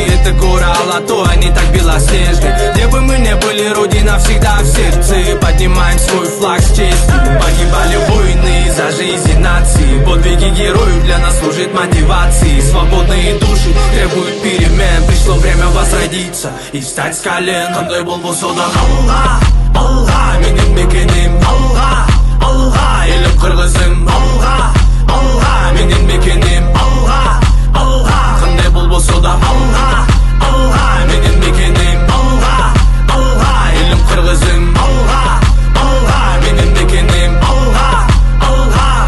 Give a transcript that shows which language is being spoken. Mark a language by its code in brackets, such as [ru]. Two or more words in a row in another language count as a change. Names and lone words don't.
[ru] Это гора Алатой, они так белоснежны. Где бы мы не были, родина всегда в сердце. Поднимаем свой флаг с честью. Погибали войны за жизнь нации. Подвиги героев для нас служат мотивацией. Свободные души требуют перемен. Пришло время возродиться и встать с колен. [ky] Кандай болбосо да Алла, Алла, менин мекеним Алла, Алла, элим кыргызым Алла, Алла, менин мекеним Алла, Алла, кандай болбосо да Алла, Алла, менин мекеним Алла, Алла, элим кыргызым Алла, Алла, менин мекеним Алла, Алла.